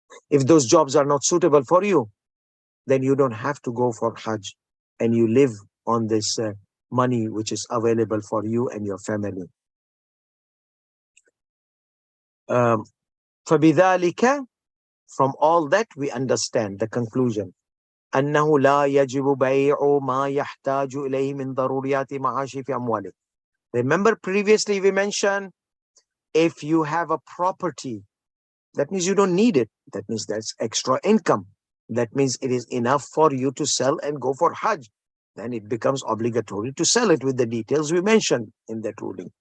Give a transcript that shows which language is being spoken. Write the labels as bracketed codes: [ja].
[en] If those jobs are not suitable for you, then you don't have to go for Hajj, and you live on this money which is available for you and your family. Um, [ar] فَبِذَلِكَ, [en] from all that we understand the conclusion. [ar] أنه لا يجب بيع ما يحتاج إليه من ضروريات معاشه في أمواله. [en] Remember previously we mentioned, if you have a property, that means you don't need it. That means that's extra income. That means it is enough for you to sell and go for Hajj. Then it becomes obligatory to sell it with the details we mentioned in that ruling.